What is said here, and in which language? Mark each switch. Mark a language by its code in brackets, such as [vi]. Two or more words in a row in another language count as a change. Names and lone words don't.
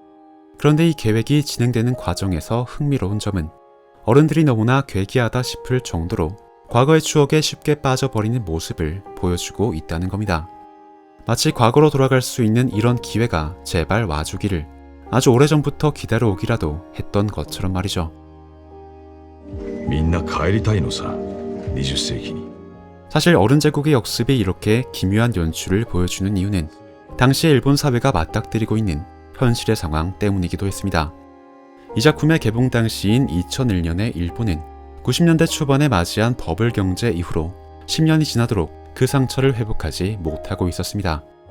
[ko] 그런데 이 계획이 진행되는 과정에서 흥미로운 점은 어른들이 너무나 괴기하다 싶을 정도로 과거의 추억에 쉽게 빠져버리는 모습을 보여주고 있다는 겁니다. 마치 과거로 돌아갈 수 있는 이런 기회가 제발 와주기를 아주 오래전부터 기다려오기라도 했던 것처럼 말이죠. [ja] みんな帰りたいのさ。20世紀に。 [ko] 사실 어른 제국의 역습이 이렇게 기묘한 연출을 보여주는 이유는 당시 일본 사회가 맞닥뜨리고 있는 현실의 상황 때문이기도 했습니다. 이 작품의 개봉 당시인 2001년에 일본은 90년대 초반에 맞이한 버블 경제 이후로 10년이 지나도록 그 상처를 회복하지 못하고 있었습니다.